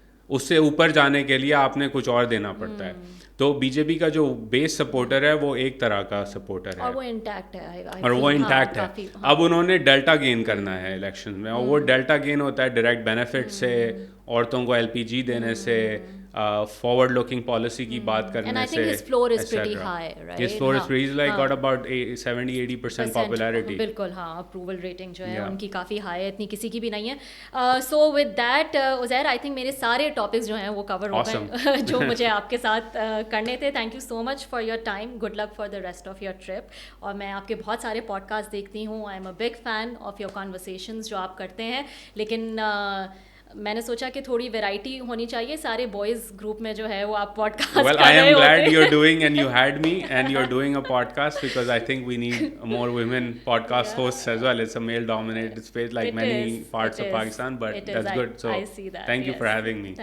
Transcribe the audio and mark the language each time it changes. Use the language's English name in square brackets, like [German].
[Urdu] اس سے اوپر جانے کے لیے آپ نے کچھ اور دینا پڑتا ہے. تو بی جے پی کا جو بیس سپورٹر ہے وہ ایک طرح کا سپورٹر ہے, اور وہ انٹیکٹ ہے, اور وہ انٹیکٹ ہے. اب انہوں نے ڈیلٹا گین کرنا ہے الیکشن میں, اور وہ ڈیلٹا گین ہوتا ہے ڈائریکٹ بینیفٹ سے, عورتوں کو LPG دینے سے, فارورڈ لوکنگ پالیسی کی بات کرنے سے. [English] his floor is pretty high, right? His floor is pretty, he's like got about 70-80% popularity. [Urdu] بالکل ہاں, اپروول ریٹنگ جو ہے ان کی کافی ہائی ہے, اتنی کسی کی بھی نہیں ہے. So with that Uzair, I think میرے سارے ٹاپکس جو ہیں وہ کور ہو گئے جو مجھے آپ کے ساتھ کرنے تھے. [English] Thank you so much for your time, good luck for the rest of your trip. [Urdu] اور میں آپ کے بہت سارے پوڈ کاسٹ دیکھتی ہوں, [English] I am a big fan of your conversations [Urdu] جو آپ کرتے ہیں. لیکن میں نے سوچا کہ تھوڑی ویرائٹی ہونی چاہیے, سارے بوائز گروپ میں جو ہے وہ آپ پوڈ کاسٹ کر رہے ہوتے ہیں. [English] Well, I am glad you're doing, and you had me, and you're doing a podcast, because I think we need more women podcast hosts as well. It's a male-dominated space like many parts of Pakistan, but that's good. So thank you for having me.